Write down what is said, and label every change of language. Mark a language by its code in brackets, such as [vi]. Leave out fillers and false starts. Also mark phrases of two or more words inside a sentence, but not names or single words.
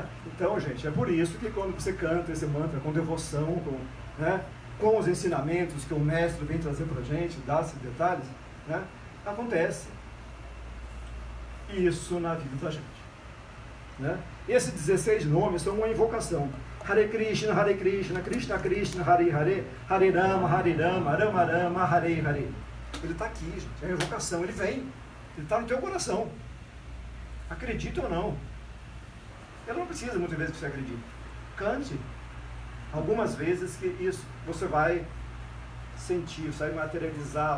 [pt] Então, gente, é por isso que quando você canta esse mantra com devoção, com os ensinamentos que o mestre vem trazer para a gente, dá esses detalhes, né? Acontece isso na vida da gente. Né? Esses 16 nomes são uma invocação. [sa] Hare Krishna, Krishna Krishna, Hare Hare, Hare Rama, Rama Rama, Hare Hare. [pt] Ele está aqui, gente, é uma invocação, ele vem, ele está no teu coração. Acredita ou não? Ele não precisa muitas vezes que você acredite. Cante. Algumas vezes que isso você vai sentir, vai materializar.